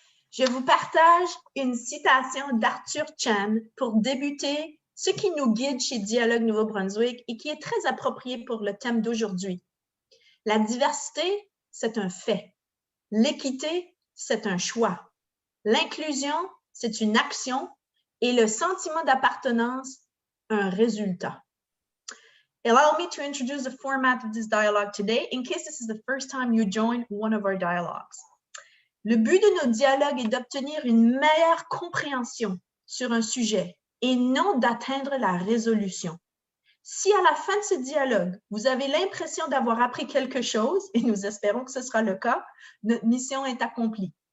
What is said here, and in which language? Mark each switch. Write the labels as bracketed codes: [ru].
[fr] Je vous partage une citation d'Arthur Chan pour débuter ce qui nous guide chez Dialogue Nouveau-Brunswick et qui est très approprié pour le thème d'aujourd'hui. La diversité, c'est un fait. L'équité, c'est un choix. L'inclusion, c'est une action et le sentiment d'appartenance, un résultat. [en] Allow me to introduce the format of this dialogue today in case this is the first time you join one of our dialogues. [fr] Le but de nos dialogues est d'obtenir une meilleure compréhension sur un sujet et non d'atteindre la résolution. Si à la fin de ce dialogue, vous avez l'impression d'avoir appris quelque chose, et nous espérons que ce sera le cas, notre mission est accomplie.